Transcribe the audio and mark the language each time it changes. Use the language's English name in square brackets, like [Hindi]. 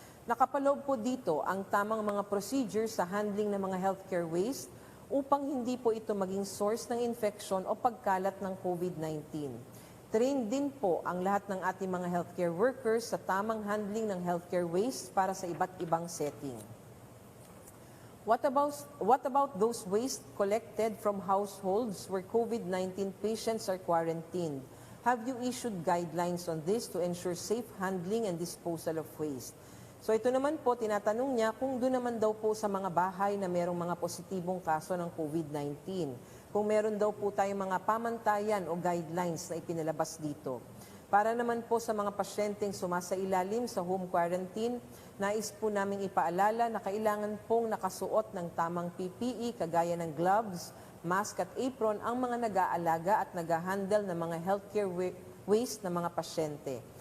[Filipino] Nakapaloob po dito ang tamang mga procedures sa handling ng mga healthcare waste upang hindi po ito maging source ng infection o pagkalat ng COVID-19. Train din po ang lahat ng ating mga healthcare workers sa tamang handling ng healthcare waste para sa iba't ibang setting. [English] What about those waste collected from households where COVID-19 patients are quarantined? Have you issued guidelines on this to ensure safe handling and disposal of waste? [Filipino] So ito naman po, tinatanong niya kung doon naman daw po sa mga bahay na merong mga positibong kaso ng COVID-19, kung meron daw po tayong mga pamantayan o guidelines na ipinalabas dito. Para naman po sa mga pasyenteng sumasailalim sa home quarantine, nais po namin ipaalala na kailangan pong nakasuot ng tamang PPE kagaya ng gloves, mask at apron ang mga nag-aalaga at nag-handle ng mga healthcare waste ng mga pasyente.